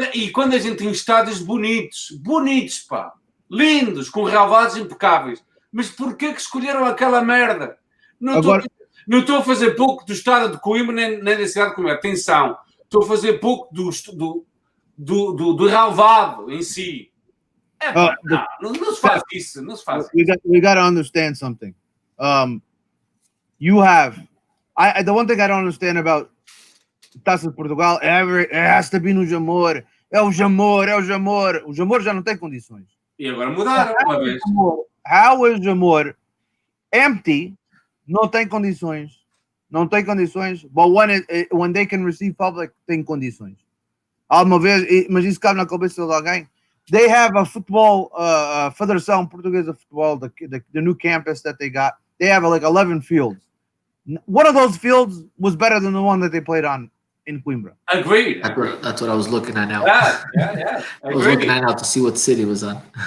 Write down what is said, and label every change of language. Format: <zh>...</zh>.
<pt>E quando a gente tem estádios bonitos, pá, lindos, com relevados impecáveis. Mas porquê que escolheram aquela merda? Não estou a fazer pouco do estádio de Coimbra nem da cidade de Coimbra. Atenção, estou a fazer pouco do relevado em si. Não se faz isso.</pt> <en>We got to understand something. You have... the one thing I don't understand about Taça de Portugal, it has to be no Jamor.</en> <pt>É o Jamor. O Jamor já não tem condições. E agora mudaram uma vez.</pt> <en>How is Jamor empty?</en> <pt>Não tem condições.</pt> <en>But when they can receive public,</en> <pt>tem condições. Alguma vez, mas isso cabe na cabeça de alguém.</pt> <en>They have a football, Federação Portuguesa de Futebol, the new campus that they got. They have like 11 fields. One of those fields was better than the one that they played on in Coimbra. Agreed. That's what I was looking at now. Yeah. I was looking at now to see what city was on.</en>